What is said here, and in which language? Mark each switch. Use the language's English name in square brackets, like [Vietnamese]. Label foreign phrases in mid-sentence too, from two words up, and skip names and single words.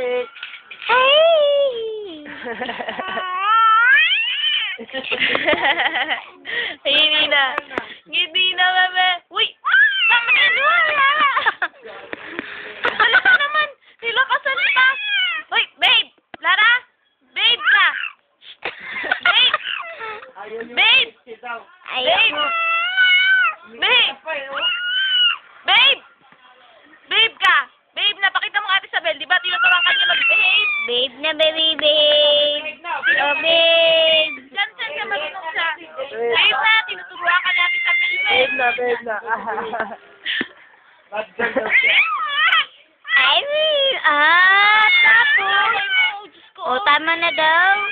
[Filipino] Hey! Hindi na, bebe. Uy! Tama na yun, wala. Wala ka naman. Nilakasan pa. Uy, babe! Lara! Babe ka! Babe! Babe! Babe! Babe! Babe! Babe ka! Babe, napakita mo Ate Isabel, di ba? Tinuturuan niya mag-behave. Babe na, babe. Oh, babe. Saan ka marunong sa... Babe na, tinuturuan ka ni Ate Isabel. Babe na. Ay, tapos. Oh, tama na daw.